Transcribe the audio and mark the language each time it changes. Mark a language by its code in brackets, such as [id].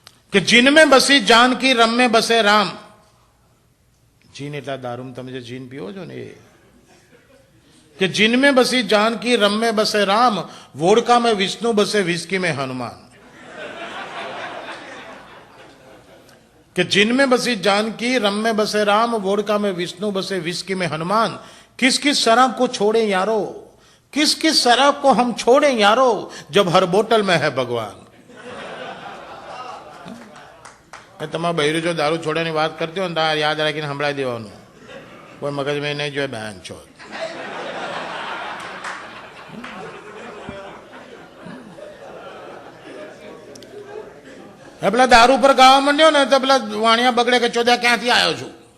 [hi] કે જીન में बसी जान की रम में बसे राम. [gu] जीन એટલા દારૂમાં તમે જે જીન પીવો છો ને એ. [hi] कि जिन में बसी जान की रम में बसे राम, वोडका में विष्णु बसे विस्की में हनुमान. कि जिन में बसी जान की रम में बसे राम, वोडका में विष्णु बसे विस्की में हनुमान. किस किस शराब को छोड़े यारो, किस किस शराब को हम छोड़े यारो, जब हर बोतल में है भगवान. [gu] તમારા બૈરું જો દારૂ છોડવાની વાત કરતી હોય ને તો યાદ રાખીને સંભળાવી દેવાનું. કોઈ મગજમાં નહીં જોઈએ બેન છો. પેલા દારૂ પર ગાવા માંડ્યો ને તો પેલા વાણિયા બગડે કે ચોદ્યા ક્યાંથી આવ્યો છું?